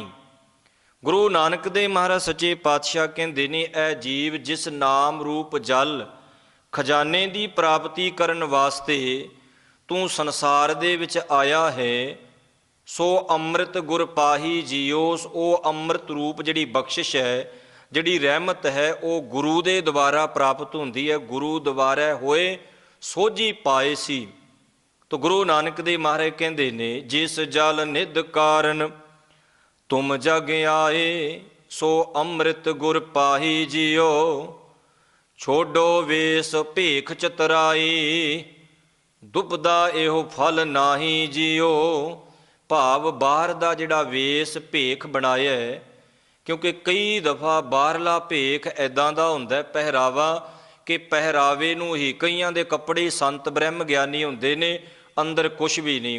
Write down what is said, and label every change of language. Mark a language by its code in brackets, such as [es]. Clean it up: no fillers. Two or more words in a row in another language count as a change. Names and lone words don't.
[pa] ਗੁਰੂ ਨਾਨਕ ਦੇ ਮਹਾਰਾਜ ਸੱਚੇ ਪਾਤਸ਼ਾਹ ਕਹਿੰਦੇ ਨੇ, ਇਹ ਜੀਵ ਜਿਸ ਨਾਮ ਰੂਪ ਜਲ ਖਜ਼ਾਨੇ ਦੀ ਪ੍ਰਾਪਤੀ ਕਰਨ ਵਾਸਤੇ ਤੂੰ ਸੰਸਾਰ ਦੇ ਵਿੱਚ ਆਇਆ ਹੈ, ਸੋ ਅੰਮ੍ਰਿਤ ਗੁਰ ਪਾਹੀ ਜੀਓ। ਉਹ ਅੰਮ੍ਰਿਤ ਰੂਪ ਜਿਹੜੀ ਬਖਸ਼ਿਸ਼ ਹੈ, ਜਿਹੜੀ ਰਹਿਮਤ ਹੈ, ਉਹ ਗੁਰੂ ਦੇ ਦੁਆਰਾ ਪ੍ਰਾਪਤ ਹੁੰਦੀ ਹੈ। ਗੁਰੂ ਦੁਆਰਾ ਹੋਏ ਸੋਝੀ ਪਾਏ ਸੀ। ਤੋ ਗੁਰੂ ਨਾਨਕ ਦੇ ਮਹਾਰਾਜ ਕਹਿੰਦੇ ਨੇ, ਜਿਸ ਜਲ ਨਿਧ ਕਾਰਨ ਤੁਮ ਜਗ ਆਏ ਸੋ ਅੰਮ੍ਰਿਤ ਗੁਰ ਪਾਹੀ ਜੀਓ, ਛੋਡੋ ਵੇਸ਼ ਭੇਖ ਚਤਰਾਈ, ਦੁਬਦਾ ਏਹੋ ਫਲ ਨਾਹੀ ਜੀਓ। ਭਾਵ ਬਾਹਰ ਦਾ ਜਿਹੜਾ ਵੇਸ ਭੇਖ ਬਣਾਇਆ, ਕਿਉਂਕਿ ਕਈ ਦਫਾ ਬਾਹਰਲਾ ਭੇਖ ਇੱਦਾਂ ਦਾ ਹੁੰਦਾ ਪਹਿਰਾਵਾ ਕਿ ਪਹਿਰਾਵੇ ਨੂੰ ਹੀ, ਕਈਆਂ ਦੇ ਕੱਪੜੇ ਸੰਤ ਬ੍ਰਹਮ ਗਿਆਨੀ ਹੁੰਦੇ ਨੇ, ਅੰਦਰ ਕੁਛ ਵੀ ਨਹੀਂ।